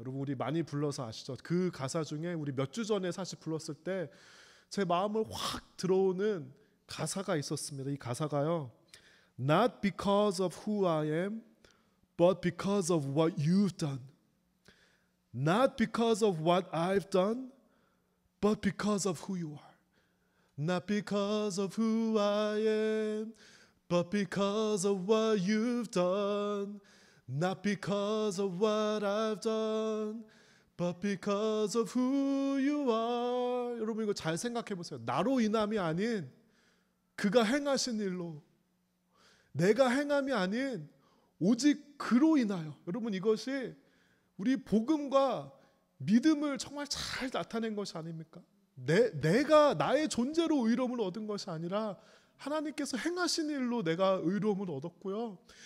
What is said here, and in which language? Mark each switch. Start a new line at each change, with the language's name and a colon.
Korean: 여러분 우리 많이 불러서 아시죠? 그 가사 중에 우리 몇 주 전에 사실 불렀을 때 제 마음을 확 들어오는 가사가 있었습니다. 이 가사가요.
English: Not because of who I am, but because of what you've done. Not because of what I've done, but because of who you are. Not because of who I am, but because of what you've done. Not because of what I've done, but because of who you are.
Korean: 여러분 이거 잘 생각해 보세요. 나로 인함이 아닌 그가 행하신 일로, 내가 행함이 아닌 오직 그로 인하여. 여러분 이것이 우리 복음과 믿음을 정말 잘 나타낸 것이 아닙니까? 내가 나의 존재로 의로움을 얻은 것이 아니라 하나님께서 행하신 일로 내가 의로움을 얻었고요.